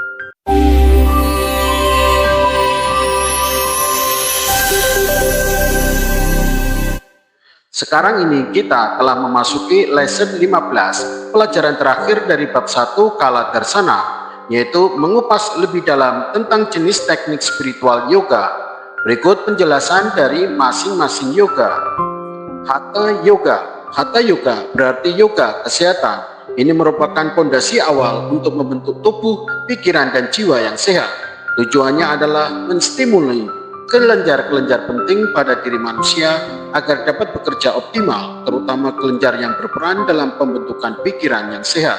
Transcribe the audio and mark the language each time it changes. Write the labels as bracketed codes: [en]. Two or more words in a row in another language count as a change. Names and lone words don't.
[id] Sekarang ini kita telah memasuki lesson 15, pelajaran terakhir dari bab 1 Kala Darsana, yaitu mengupas lebih dalam tentang jenis teknik spiritual yoga. Berikut penjelasan dari masing-masing yoga. Hatha Yoga. Hatha Yoga berarti yoga kesehatan. Ini merupakan fondasi awal untuk membentuk tubuh, pikiran, dan jiwa yang sehat. Tujuannya adalah menstimuli kelenjar-kelenjar penting pada diri manusia agar dapat bekerja optimal, terutama kelenjar yang berperan dalam pembentukan pikiran yang sehat.